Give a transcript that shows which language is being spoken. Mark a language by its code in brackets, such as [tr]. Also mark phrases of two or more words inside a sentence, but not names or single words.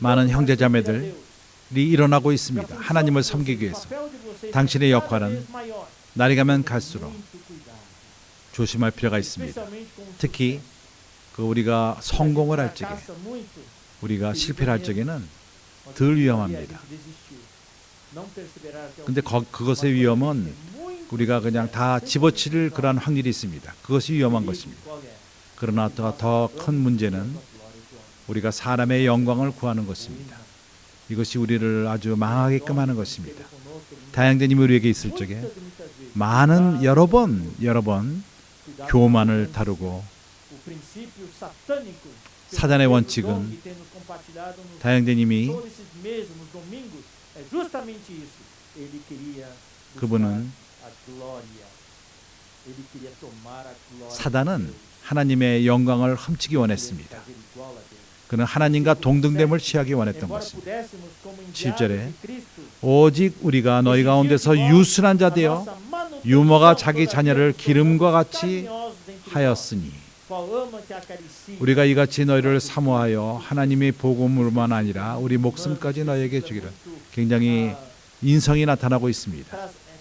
[ko] 많은 [pt] para [ko] 형제자매들 [pt] servir a Deus. [ko] 일어나고 [pt] E a [ko] 있습니다. [pt] função [ko] 하나님을 [pt] de vocês, [ko] 섬기기 [pt] o [ko] 위해서 [pt] papel de vocês [ko] 당신의 [pt] é cada [ko] 역할은 [pt] vez maior. [ko] 날이 가면 갈수록 [pt] Muito cuidado. [ko] 조심할 필요가 있습니다. [pt] Especialmente com o [ko] 특히 [pt] sucesso. [ko] 그 우리가 성공을 할 적에 [pt] Fracassa muito, [ko] 우리가 실패를 할 적에는 [pt] quando [ko] 덜 [pt] havia [ko] 위험합니다. [pt] que desistir. Não perseverar até o [ko] 근데 [pt] fim. [ko] 그것의 [pt] Mas [ko] 위험은 [pt] quando tem muito [ko] 우리가 그냥 다 [pt] sucesso, [ko] 집어칠 [pt] sempre [ko] 그러한 확률이 있습니다. 그것이 위험한 것입니다. [pt] qual é? [ko] 그러나 더 큰 문제는 A glória de homem. 우리가 사람의 영광을 구하는 것입니다. 이것이 우리를 아주 망하게끔 하는 것입니다. 다양자님이 우리에게 있을 적에 [pt] Muitas e muitas vezes. [ko] 많은 여러 번 [pt] Cuidado [ko] 교만을 [pt] com [ko] 다루고 [pt] o princípio satânico que o [ko] 사단의 [pt] Pedro [ko] 원칙은 [pt] Dom tem nos compartilhado nos [ko] 다양자님이 [pt] todos esses meses, nos domingos, é justamente isso. Ele queria buscar [ko] 그분은 [pt] a glória. Ele queria tomar a glória. [ko] 사단은 [pt] de Deus. [ko] 하나님의 영광을 훔치기 [pt] Ele queria [ko] 원했습니다. [pt] fazer igual a Deus. [ko] 그는 하나님과 동등됨을 취하기 원했던 [pt] Embora [ko] 것입니다. [pt] pudéssemos, como [ko] 7절에 [pt] enviados de Cristo, [ko] 오직 우리가 너희 가운데서 유순한 자 되어 유모가 자기 자녀를 기름과 같이 하였으니 우리가 이같이 너희를 사모하여 하나님의 복음으로만 아니라 우리 목숨까지 너희에게 주기를. 굉장히 인성이 나타나고 있습니다.